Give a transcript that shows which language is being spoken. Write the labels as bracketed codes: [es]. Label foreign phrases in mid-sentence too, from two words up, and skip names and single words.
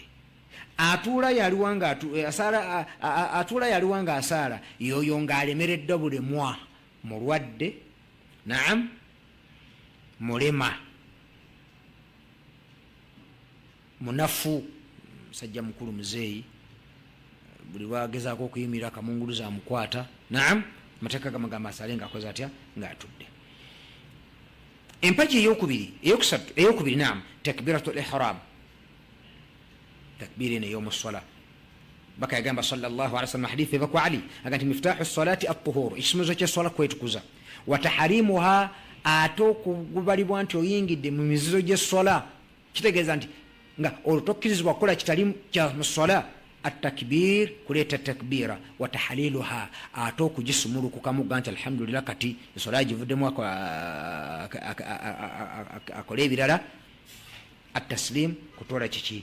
[lg] Atuula yaliwa nga asaala, yoyo ng'alemereddwa bulemwa, mulwadde, naam, mulema, munafu, musajja mukulu muzeeyi, buli lwagezaako okuyimirira kamunguluza amukwata, naam, amateeka gamagamba asaale ng'akoze atya? Ng'atudde. Empagi eyokubiri, naam, [ar] تكبيرة الإحرام, [lg] takbiri eno ey'omusola. Baka yagamba [ar] صلى الله عليه وسلم [lg] hadithi eva ku Ali aga nti [ar] مفتاح الصلاة الطهور, [lg] ekisumuzo ky'essola kwetukuza, [ar] وتحريمها, [lg] ate okubalibwa nti oyingidde mu mizizo gy'essola, kitegeeza nti nga olutokkirizibwa kukola kitali kya musola, at-takbir, kuleeta takbira, [ar] وتحليلها, [lg] ate okugisumulukukamu ga nti alhamdulillah, kati essola givuddemu akola ebirala, at-taslim, kutoola kiki?